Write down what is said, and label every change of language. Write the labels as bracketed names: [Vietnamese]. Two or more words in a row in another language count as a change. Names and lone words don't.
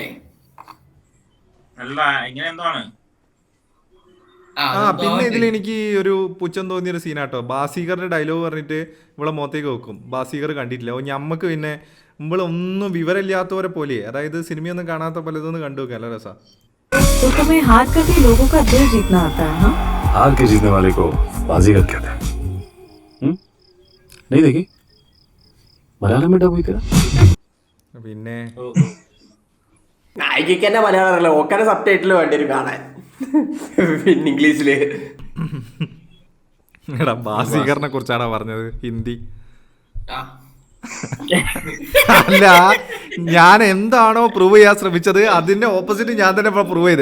[Malayalam] അല്ല, ഇങ്ങനെ എന്താണ്? പിന്നെ ഇതിൽ എനിക്ക് ഒരു പുച്ഛം തോന്നിയൊരു സീനാട്ടോ. ബാസീഗറിന്റെ ഡയലോഗ് പറഞ്ഞിട്ട് ഇവിടെ മുഖത്തേക്ക് വെക്കും. ബാസീഗർ കണ്ടിട്ടില്ല. ഓ ഞമ്മക്ക് പിന്നെ നമ്മളൊന്നും വിവരമില്ലാത്തവരെ പോലെ, അതായത് സിനിമയൊന്നും കാണാത്ത പോലെ ഇതൊന്നും കണ്ടു നോക്കാം. നല്ല രസാ. [Hindi] हार करके लोगों का दिल जीतना आता है। हार के जीतने वाले को बाजीगर कहते हैं. नहीं देखी मलयालम में डब हुई क्या [Malayalam] പിന്നെ നായികയ്ക്ക് തന്നെ മലയാളം അറിയില്ല, ഓക്കാനെ സബ് ടൈറ്റിൽ വേണ്ടി വരും കാണാൻ. പിന്നെ ഇംഗ്ലീഷില്. എടാ ബാസീകറിനെ കുറിച്ചാണോ പറഞ്ഞത്? ഹിന്ദി ആ. അല്ല, ഞാൻ എന്താണോ പ്രൂവ് ചെയ്യാൻ ശ്രമിച്ചത് അതിന്റെ ഓപ്പോസിറ്റ് ഞാൻ തന്നെ പ്രൂവ് ചെയ്ത്.